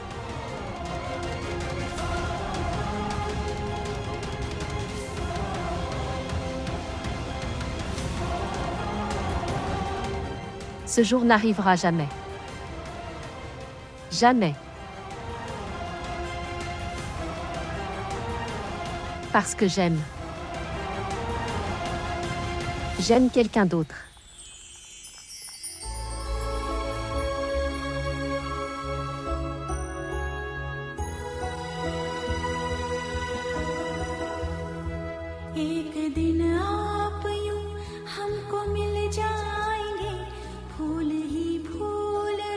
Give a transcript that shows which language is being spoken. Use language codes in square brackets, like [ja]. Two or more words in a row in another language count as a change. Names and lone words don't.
[fr] Ce jour n'arrivera jamais. Jamais. Parce que j'aime. J'aime quelqu'un d'autre. [hi] एक दिन आप यूं हमको मिल जाएंगे फूल ही फूल